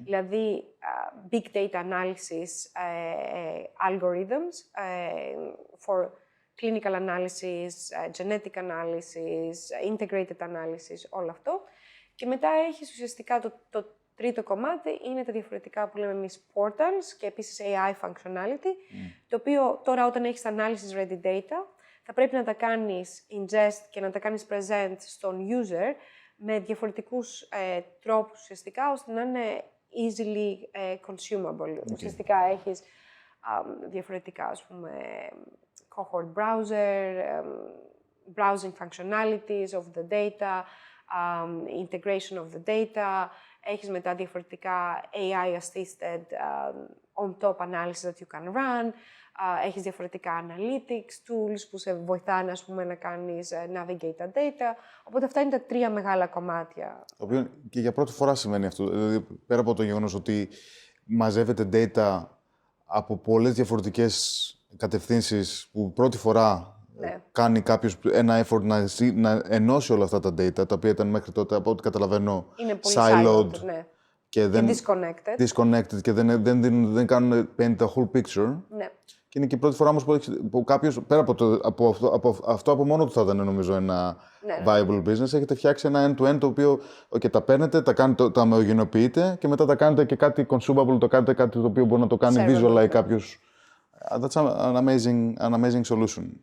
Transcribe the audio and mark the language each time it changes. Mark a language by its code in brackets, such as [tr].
[en] Δηλαδή, big data analysis algorithms for clinical analysis, genetic analysis, integrated analysis, [el] όλο αυτό. Και μετά έχεις ουσιαστικά το τρίτο κομμάτι, είναι τα διαφορετικά που λέμε εμείς portals και επίσης AI functionality, το οποίο τώρα όταν έχεις analysis ready data, θα πρέπει να τα κάνεις ingest και να τα κάνεις present στον user με διαφορετικούς τρόπους ουσιαστικά, ώστε να είναι easily consumable. Ουσιαστικά έχεις διαφορετικά, ας πούμε, cohort browser, [en] browsing functionalities of the data, [el] integration of the data, έχεις μετά διαφορετικά [en] AI-assisted on-top analysis that you can run, [el] έχεις διαφορετικά analytics tools που σε βοηθάνε, ας πούμε, να κάνεις navigate τα data. Οπότε αυτά είναι τα τρία μεγάλα κομμάτια. Το οποίο και για πρώτη φορά σημαίνει αυτό. Δηλαδή, πέρα από το γεγονός ότι μαζεύετε data από πολλές διαφορετικές κατευθύνσεις που πρώτη φορά κάνει κάποιος ένα effort να ενώσει όλα αυτά τα data, τα οποία ήταν μέχρι τότε, από ό,τι καταλαβαίνω, είναι πολύ [en] siloed [el] ναι. και [en] disconnected [el] και δεν κάνουν [en] paint the whole picture. [el] Ναι. Και είναι και η πρώτη φορά όμως που κάποιος, πέρα από αυτό από μόνο του θα ήταν, νομίζω, ένα viable business, έχετε φτιάξει ένα end-to-end το οποίο τα παίρνετε, τα ομογενοποιείτε και μετά τα κάνετε και κάτι consumable, το κάνετε κάτι το οποίο μπορεί να το κάνει visualize κάποιος. [en] That's an amazing solution.